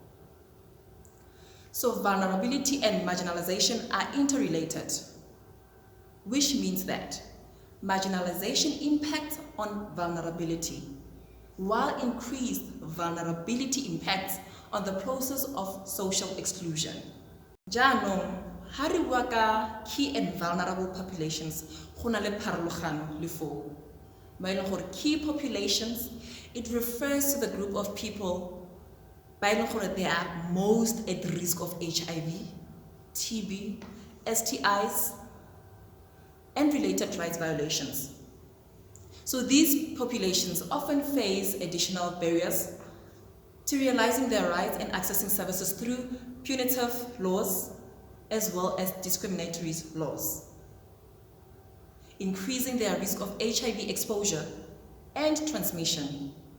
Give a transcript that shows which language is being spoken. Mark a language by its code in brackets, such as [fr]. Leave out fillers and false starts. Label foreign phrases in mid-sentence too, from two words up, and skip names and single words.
[en] So vulnerability and marginalization are interrelated, which means that marginalization impacts on vulnerability, while increased vulnerability impacts on the process of social exclusion. [tn] Jaanong, ha re bua ka [en] key and vulnerable populations, [tn] go na le pharologano le foo. Ba e leng gore [en] key populations, it refers to the group of people [tn] ba e leng gore [en] they are most at risk of HIV, TB, STIs, and related rights violations. So these populations often face additional barriers to realizing their rights and accessing services through punitive laws as well as discriminatory laws, increasing their risk of HIV exposure and transmission.